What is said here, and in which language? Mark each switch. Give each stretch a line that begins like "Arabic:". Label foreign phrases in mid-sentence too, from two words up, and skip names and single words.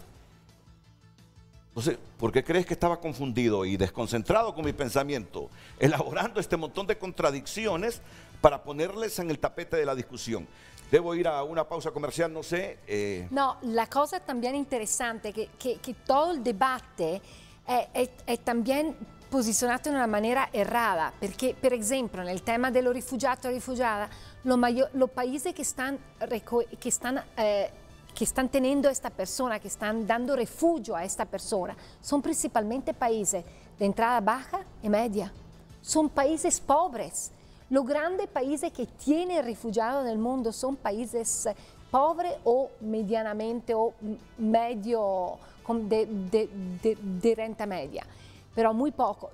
Spanish: Entonces, ¿por qué crees que estaba confundido y desconcentrado con mi pensamiento, elaborando este montón de contradicciones para ponerles en el tapete de la discusión? Debo ir a una pausa comercial, no sé. No, la cosa también interesante que todo el debate
Italian: è también posizionato in una maniera errata, perché per esempio nel tema dello rifugiato o rifugiata,
Spanish: los países que están teniendo a esta persona, que están dando refugio a esta persona, son principalmente países de entrada baja y media. Son países pobres. Los grandes países que tienen refugiados en el mundo son países pobres o medianamente o medio de renta media, pero muy poco.